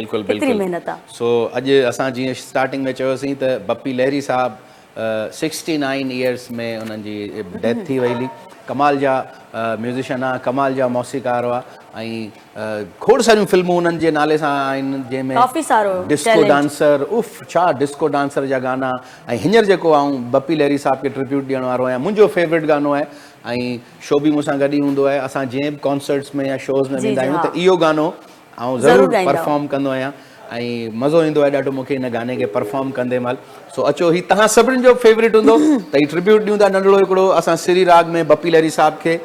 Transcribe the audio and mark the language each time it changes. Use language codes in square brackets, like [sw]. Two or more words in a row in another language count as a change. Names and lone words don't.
[sd] केतिरी महिनत आहे। सो अॼु असां जीअं स्टार्टिंग में चयोसीं त बप्पी लहरी साहब 69 इयर्स में उन्हनि जी डेथ थी वई हुई। कमाल जा म्यूज़िशियन आहे, कमाल जा मौसीक़ार हुआ। ऐं खोड़ सारियूं फिल्मूं उन्हनि जे नाले सां आहिनि, जंहिंमें काफ़ी सारो डिस्को डांसर, उफ छा डिस्को डांसर जा गाना। ऐं हींअर जेको आऊं बप्पी लहरी साहब खे ट्रिब्यूट ॾियण वारो आहियां, मुंहिंजो फेवरेट गानो आहे। ऐं शो बि मूंसां गॾु ई हूंदो आहे। असां जंहिं बि कॉन्सर्ट्स में या शोज़ में वेंदा आहियूं त इहो गानो ऐं ज़रूरु परफॉर्म कंदो आहियां। ऐं मज़ो ईंदो आहे ॾाढो मूंखे हिन गाने खे परफॉर्म कंदे महिल। सो अचो, ही तव्हां सभिनीनि जो फेवरेट हूंदो त ही ट्रिब्यूट ॾियूं था नंढड़ो हिकिड़ो असां श्री राग में बप्पी लहरी साहब खे।